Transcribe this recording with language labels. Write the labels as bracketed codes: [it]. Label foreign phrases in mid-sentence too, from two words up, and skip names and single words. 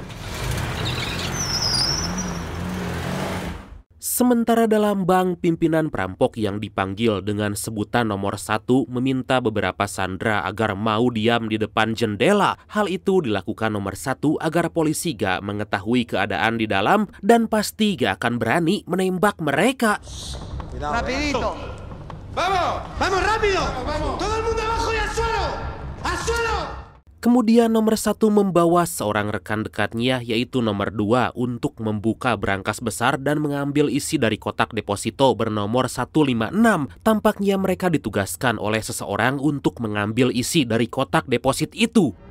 [id] Sementara dalam bank, pimpinan perampok yang dipanggil dengan sebutan nomor 1 meminta beberapa sandera agar mau diam di depan jendela. Hal itu dilakukan nomor 1 agar polisi gak mengetahui keadaan di dalam dan pasti gak akan berani menembak mereka. [es] Rapidito. ¡Vamos! ¡Vamos rápido! ¡Vamos! ¡Todo el mundo abajo y al suelo! ¡Al suelo! [id] Kemudian nomor 1 membawa seorang rekan dekatnya, yaitu nomor 2, untuk membuka brankas besar dan mengambil isi dari kotak deposito bernomor 156. Tampaknya mereka ditugaskan oleh seseorang untuk mengambil isi dari kotak deposit itu.